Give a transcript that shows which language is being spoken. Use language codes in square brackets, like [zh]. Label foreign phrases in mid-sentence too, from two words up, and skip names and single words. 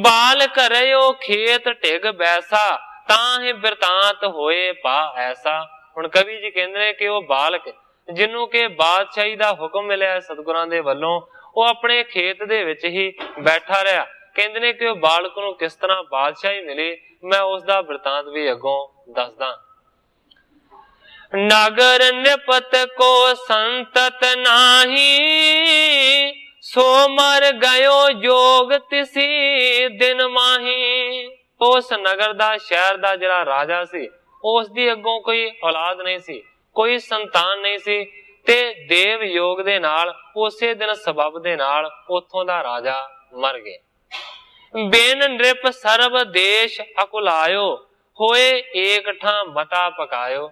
[bra] बाल करयो खेत ढिग बैसा, ताहि बिरतांत होए पा ऐसा। [pa] ਹੁਣ ਕਵੀ ਜੀ ਕਹਿੰਦੇ ਨੇ ਕਿ ਵਹ ਬਾਲਕ ਜਿਨ੍ਹੋਂ ਕੇ ਬਾਦਸ਼ਾਹੀ ਦਾ ਹੁਕਮ ਮਿਲਿਆ ਸਤਿਗੁਰਾਂ ਦੇ ਵੱਲੋਂ, ਵੋ ਅਪਨੇ ਖੇਤ ਦੇ ਵਿੱਚ ਹੀ ਬੈਠਾ ਰਿਹਾ। ਕਹਿੰਦੇ ਨੇ ਕਿ ਵਹ ਬਾਲਕ ਨੂੰ ਕਿਸ ਤਰ੍ਹਾਂ ਬਾਦਸ਼ਾਹੀ ਮਿਲੀ, ਮੈਂ ਉਸਦਾ ਬਿਰਤਾਂਤ ਭੀ ਅਗੋਂ ਦੱਸਦਾ। [bra] नगर निपत को संतत नाही, सो मर गयो जोग तिसी दिन माही। [pa] ਉਸ ਨਗਰ ਦਾ ਸ਼ਹਿਰ ਦਾ ਜਿਹੜਾ ਰਾਜਾ ਸੀ, ਉਸ ਦੀ ਅਗੋਂ ਕੋਈ ਔਲਾਦ ਨਹੀਂ ਸੀ, ਕੋਈ ਸੰਤਾਨ ਨਹੀਂ ਸੀ, ਤੇ ਦੇਵ ਯੋਗ ਦੇ ਨਾਲ ਉਸੇ ਦਿਨ ਸਬੱਬ ਦੇ ਨਾਲ ਉੱਥੋਂ ਦਾ ਰਾਜਾ ਮਰ ਗਿਆ। [bra] बिन नृप सर्व देश अकुलायो, होए एक ठां मता पकायो।